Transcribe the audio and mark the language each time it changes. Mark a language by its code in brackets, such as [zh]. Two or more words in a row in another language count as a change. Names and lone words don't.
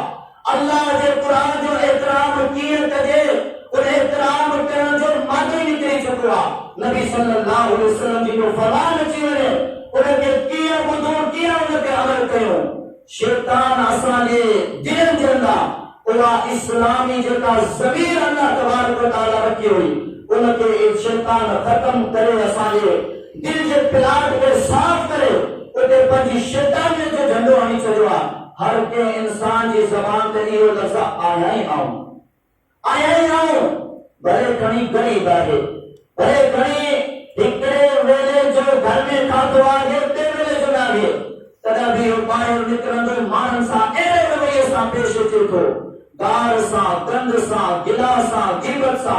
[sd] अल्लाह जे क़ुरान जो एतिराम कीअं कजे, उन एतिराम करण जो मर्द निकिरी चुको आहे। नबी [ar] صلى الله عليه وسلم [sd] जी जो फरमान अची वञे, उनखे कीअं ॿुधो, कीअं उन ते अमल कयो। शैतान असांजे दिलनि जे अंदरि उहा इस्लामी जेका ज़मीर अल्लाह तबारक व तआला रखी हुई, उनखे शैतान ख़त्म करे असांजे दिल जे प्लाट खे साफ़ करे उते पंहिंजी शैतानियत जो झंडो हणी छॾियो आहे। हर कंहिं इंसान जी ज़बान ते इहो लफ़्ज़ आया ई आऊं, भले घणी ग़रीब आहे, भले घणी हिकिड़े वेले जो घर में खाधो आहे, ॿिए वेले जो न आहे, तॾहिं बि ॿाहिरि निकिरंदो माण्हुनि सां अहिड़े रवैये सां पेश अचे थो, गार सां, गंद सां, गिला सां, गीबत सां।